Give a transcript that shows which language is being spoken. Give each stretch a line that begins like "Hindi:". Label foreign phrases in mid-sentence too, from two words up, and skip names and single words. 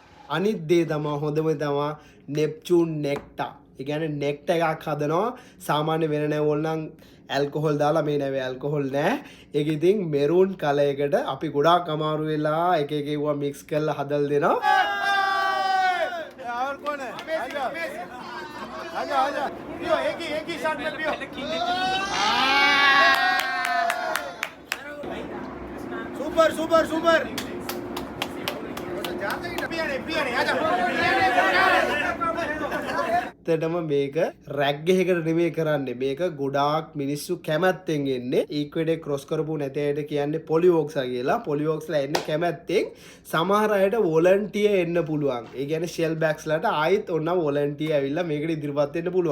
Sinhala: අනිත් දේ තමයි හොඳම තමයි නෙප්චූන් නෙක්ටා. ඒ කියන්නේ නෙක්ටා එකක් හදනවා. සාමාන්‍ය වෙන නැවවල නම් ඇල්කොහොල් දාලා මේ නැවේ ඇල්කොහොල් නෑ. ඒක ඉතින් මෙරූන් කලර් එකට අපි ගොඩාක් අමාරු වෙලා එක එක ඒවා මික්ස් කරලා හදලා දෙනවා.
Hindi: और कौन है आजा आजा आजा पियो एक ही शॉट में पियो सुपर सुपर सुपर पिया नहीं आजा
Sinhala: ඇත්තටම මේක රැග් එකකට නෙමෙයි කරන්නේ. මේක ගොඩාක් මිනිස්සු කැමැත්තෙන් එන්නේ. ඊක්වෙඩේ ක්‍රොස් කරපු නැති අයට කියන්නේ පොලිවොක්සා කියලා. පොලිවොක්ස්ලා එන්නේ කැමැත්තෙන්. සමහර අයට වොලන්ටියර් එන්න පුළුවන්. ඒ කියන්නේ ෂෙල් බැක්ස්ලාට ආයෙත් ඔන්න වොලන්ටියර් ඇවිල්ලා මේකට ඉදිරිපත් වෙන්න පුළුවන්.